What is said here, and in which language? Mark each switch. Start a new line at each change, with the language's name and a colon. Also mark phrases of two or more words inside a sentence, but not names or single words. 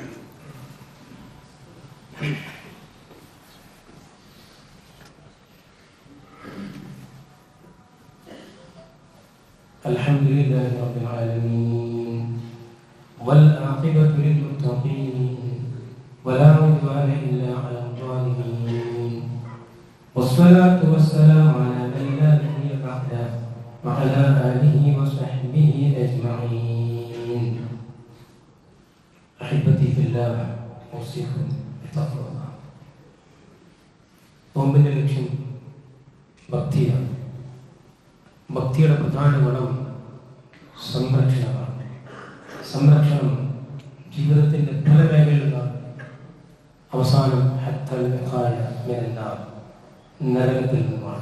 Arabic: الحمد لله رب العالمين والعاقبة للمتقين ولا عدوان إلا على الظالمين والصلاة والسلام على من لا نبي بعده وعلى آله وصحبه أجمعين. أحبتي في الله أوصيكم بتقوى الله.
Malayalam: നോമ്പിന്റെ ലക്ഷ്യം ഭക്തിയാണ്. ഭക്തിയുടെ പ്രധാന ഗുണം സംരക്ഷണമാണ്. സംരക്ഷണം ജീവിതത്തിന്റെ പല മേഖലകളിലാണ്. അവസാനം നരകത്തിൽ നിന്നുമാണ്.